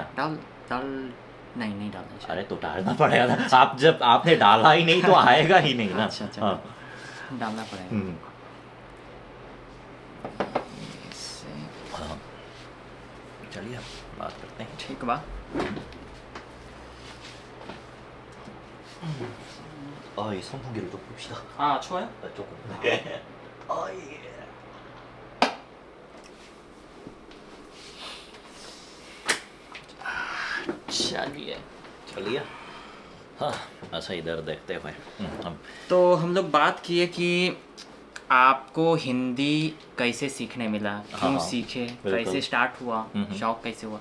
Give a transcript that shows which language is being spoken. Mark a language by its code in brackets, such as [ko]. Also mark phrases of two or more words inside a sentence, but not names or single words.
[hi] डाल नहीं डालना। अरे तो डालना पड़ेगा ना, आप जब आपने डाला ही नहीं तो आएगा ही नहीं ना। अच्छा हाँ डालना पड़ेगा। चलिए अब बात करते हैं। ठीक बा। [ko] 선풍기를 좀 봅시다. 아 추워요? 조금. 예. [hi] चलिए हाँ अच्छा इधर देखते हैं भाई। हम तो हम लोग बात किए कि आपको हिंदी कैसे सीखने मिला, क्यों सीखे, कैसे स्टार्ट हुआ, शौक कैसे हुआ।